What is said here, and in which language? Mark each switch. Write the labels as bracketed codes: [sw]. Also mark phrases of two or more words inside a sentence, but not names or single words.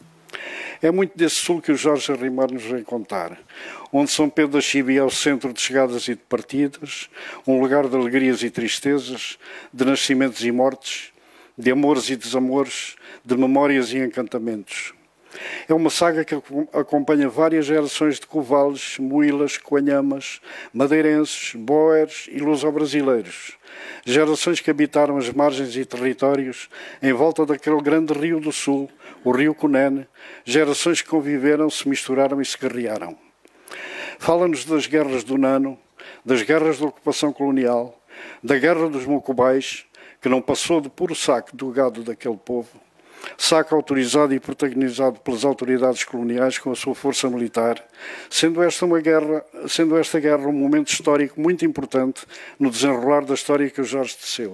[pt] É muito desse sul que o Jorge Rimar nos vem contar, onde São Pedro da Chibia é o centro de chegadas e de partidas, um lugar de alegrias e tristezas, de nascimentos e mortes, de amores e desamores, de memórias e encantamentos. É uma saga que acompanha várias gerações de covales, muilas, coanhamas, madeirenses, boeres e luso-brasileiros. Gerações que habitaram as margens e territórios em volta daquele grande rio do sul, o rio Cunene, gerações que conviveram, se misturaram e se guerrearam. Fala-nos das guerras do Nano, das guerras da ocupação colonial, da guerra dos Mocubais, que não passou de puro saque do gado daquele povo, saque autorizado e protagonizado pelas autoridades coloniais com a sua força militar, sendo esta guerra um momento histórico muito importante no desenrolar da história que o Jorge teceu.